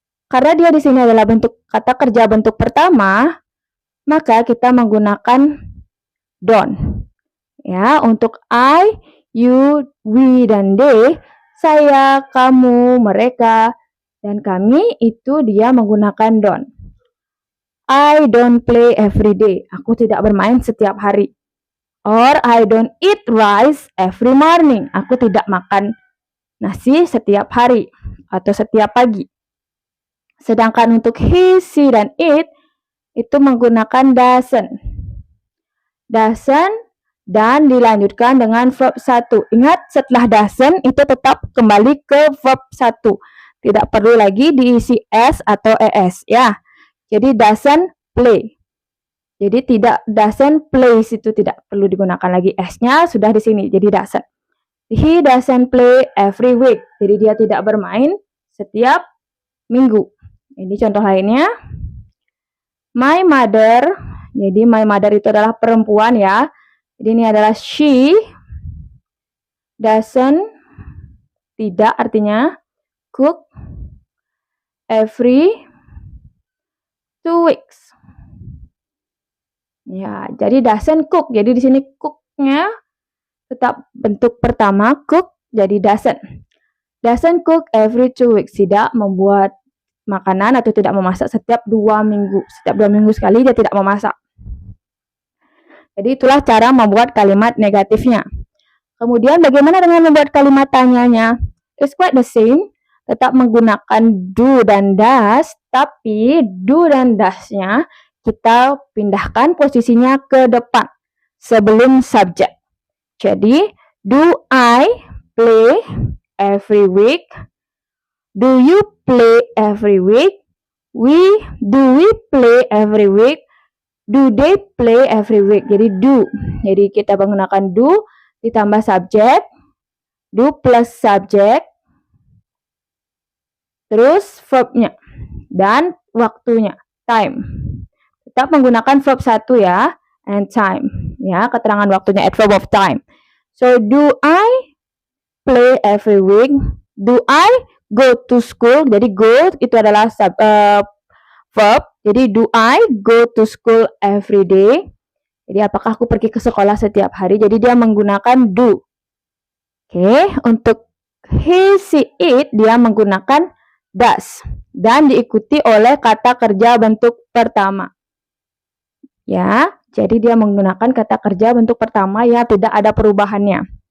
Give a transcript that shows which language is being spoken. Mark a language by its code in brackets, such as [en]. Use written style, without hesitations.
[id] Karena dia di sini adalah bentuk kata kerja bentuk pertama, maka kita menggunakan don't. Ya, untuk I, you, we, dan they, saya, kamu, mereka, dan kami, itu dia menggunakan don't. [en] I don't play every day. [id] Aku tidak bermain setiap hari. [en] Or I don't eat rice every morning. [id] Aku tidak makan nasi setiap hari atau setiap pagi. Sedangkan untuk he, she, dan it itu menggunakan doesn't. Doesn't dan dilanjutkan dengan verb 1. Ingat setelah doesn't itu tetap kembali ke verb 1. Tidak perlu lagi diisi s atau es ya. Jadi doesn't play. Jadi tidak doesn't plays itu tidak perlu digunakan lagi s-nya, sudah di sini jadi doesn't. [en] He doesn't play every week. [id] Jadi dia tidak bermain setiap minggu. Ini contoh lainnya. [en] My mother. [id] Jadi my mother itu adalah perempuan ya. Jadi ini adalah she doesn't, tidak artinya cook every 2 weeks. Ya, jadi doesn't cook. Jadi di sini cook-nya tetap bentuk pertama cook, jadi doesn't. [en] Doesn't cook every 2 weeks. [id] Tidak membuat makanan atau tidak memasak setiap 2 minggu. Setiap 2 minggu sekali dia tidak memasak. Jadi itulah cara membuat kalimat negatifnya. Kemudian bagaimana dengan membuat kalimat tanyanya? [en] It's quite the same. [id] Tetap menggunakan do dan does, tapi do dan does-nya kita pindahkan posisinya ke depan sebelum subjek. [en] Jadi, do I play every week? Do you play every week? Do we play every week? Do they play every week? [id] Jadi do. Jadi kita menggunakan do ditambah subjek, do plus subjek, terus verbnya dan waktunya, time. Tetap menggunakan verb 1 ya, and time. Ya, keterangan waktunya adverb of time. [en] So, do I play every week? Do I go to school? [id] Jadi go itu adalah verb. [en] Jadi do I go to school every day? [id] Jadi apakah aku pergi ke sekolah setiap hari? Jadi dia menggunakan do. Oke, untuk he, she, it dia menggunakan does dan diikuti oleh kata kerja bentuk pertama. Ya, jadi dia menggunakan kata kerja bentuk pertama ya, tidak ada perubahannya.